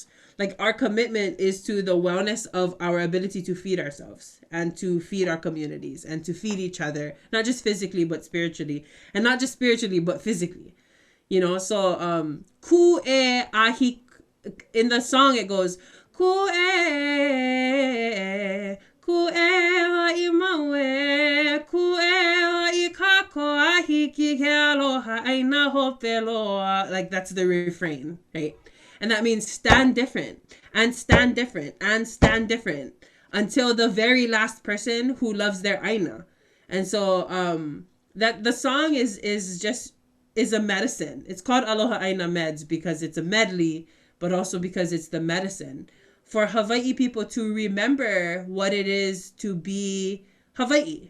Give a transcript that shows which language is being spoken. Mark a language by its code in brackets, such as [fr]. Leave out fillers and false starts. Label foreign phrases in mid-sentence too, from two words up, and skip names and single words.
[en] Like our commitment is to the wellness of our ability to feed ourselves and to feed our communities and to feed each other, not just physically, but spiritually, and not just spiritually, but physically, so, [haw] ku'e ahi, [en] in the song, it goes, [haw] ku'e imawe, ku'e ikako ahiki ke aloha aina hopeloa. [en] Like that's the refrain, right? And that means stand different and stand different and stand different until the very last person who loves their aina. And so that the song is a medicine. It's called Aloha Aina Meds because it's a medley, but also because it's the medicine for Hawaii people to remember what it is to be Hawaii.